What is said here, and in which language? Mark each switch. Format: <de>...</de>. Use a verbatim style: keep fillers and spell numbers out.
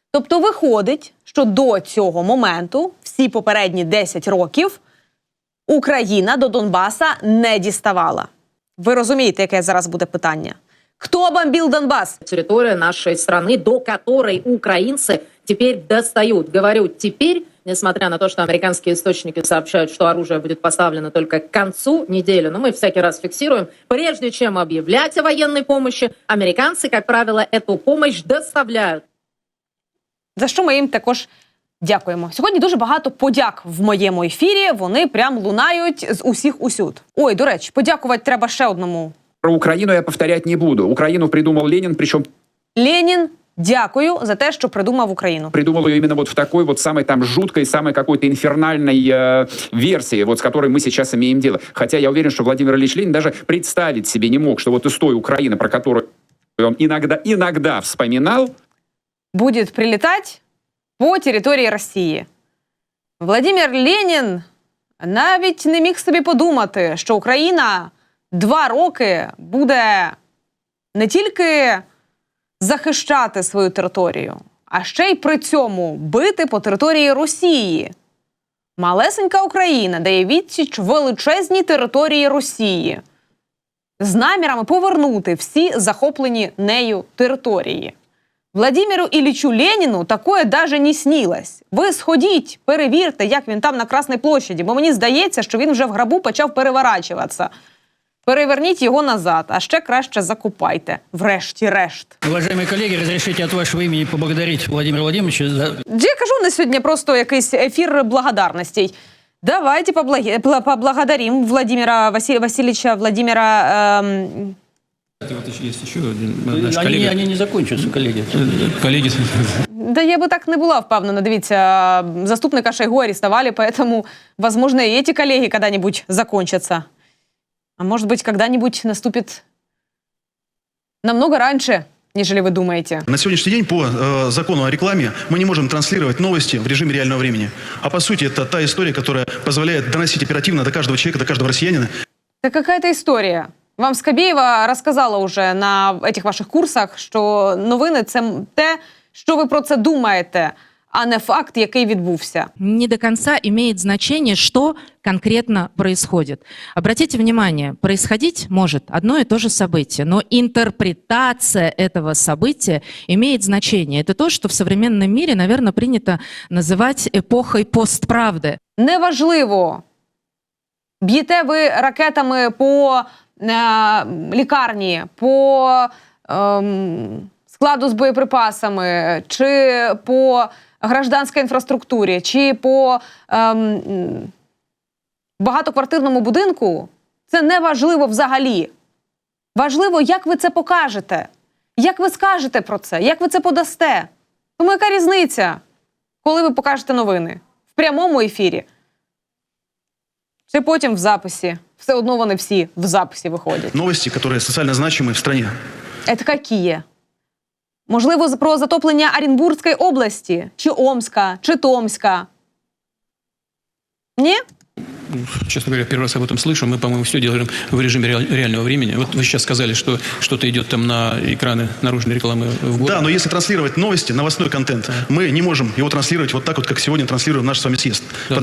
<uk>Тобто виходить, що до цього моменту, всі попередні десять років, Україна до Донбаса не діставала. Ви розумієте, яке зараз буде питання? Хто бомбив Донбас? Територія нашої країни, до якої українці тепер достають. Говорю, тепер...</uk> <ru>Несмотря на то, что американские источники сообщают, что оружие будет поставлено только к концу недели, но мы всякий раз фиксируем, прежде чем объявлять о военной помощи, американцы, как правило, эту помощь доставляют.</ru> <uk>За що ми їм також дякуємо. Сьогодні дуже багато подяк в моєму ефірі, вони прям лунають з усіх усюд. Ой, до речі, подякувати треба ще одному. Про Україну я повторять не буду. Україну придумав Ленін, причому... Ленін... Дякую за те, що придумав Україну.</uk> <ru>Придумал ее именно вот в такой вот самой там жуткой, самой какой-то инфернальной э, версии, вот с которой мы сейчас имеем дело. Хотя я уверен, что Владимир Ильич Ленин даже представить себе не мог, что вот из той Украины, про которую он иногда, иногда вспоминал, будет прилетать по территории России. Владимир Ленин</ru> <uk>навіть не міг собі подумати, що Україна два роки буде не тільки захищати свою територію, а ще й при цьому бити по території Росії. Малесенька Україна дає відсіч величезній території Росії з намірами повернути всі захоплені нею території.</uk> <ru>Владимиру Іллічу Леніну такое даже не снилось.</ru> <uk>Ви сходіть, перевірте, як він там на Красній площаді, бо мені здається, що він вже в гробу почав переворачуватися. Переверніть його назад, а ще краще закупайте. Врешті-решт. Уважаємо колеги, розрішите від вашого імені поблагодарити Владимира Владимировича за... Я кажу, на сьогодні просто якийсь ефір благодарностей.</uk> <ru>Давайте поблаго... поблагодарим Владимира Василь... Васильевича Владимира... Эм... Это вот есть еще один наш они, коллега. Они не закончатся, коллеги. Коллеги. Да я бы так не была</ru> <uk>впевнена. Дивіться,</uk> <ru>заступника Шойгу арестовали, поэтому, возможно, и эти коллеги когда-нибудь закончатся. А может быть, когда-нибудь наступит намного раньше, нежели вы думаете. На сегодняшний день по э, закону о рекламе мы не можем транслировать новости в режиме реального времени. А по сути, это та история, которая позволяет доносить оперативно до каждого человека, до каждого россиянина. Да какая-то история.</ru> <uk>Вам Скабєєва розказала уже</uk> <ru>на этих ваших курсах,</ru> <uk>що новини – це те, що ви про це думаєте, а не факт, який відбувся.</uk> <ru>Не до конца имеет значение, что конкретно происходит. Обратите внимание, происходить может одно и то же событие, но интерпретация этого события имеет значение. Это то, что в современном мире, наверное, принято называть эпохой постправды.</ru> <uk>Неважливо, б'єте ви ракетами по... лікарні, по ем, складу з боєприпасами, чи по гражданській інфраструктурі, чи по ем, багатоквартирному будинку, це не важливо взагалі. Важливо, як ви це покажете, як ви скажете про це, як ви це подасте. Тому яка різниця, коли ви покажете новини? В прямому ефірі? Чи потім в записі? Все одно вони всі в записі виходять. Новості, які соціально значимі в країні. Це які? Можливо, про затоплення Оренбургської області? Чи Омська? Чи Томська? Ні?</uk> <ru>Честно говоря, первый раз об этом слышу. Мы, по-моему, все делаем в режиме реального времени. Вот вы сейчас сказали, что что-то идет там на экраны наружной рекламы в городе. Да, но если транслировать новости, новостной контент, да, мы не можем его транслировать вот так вот, как сегодня транслируем наш с вами съезд. Да.</ru>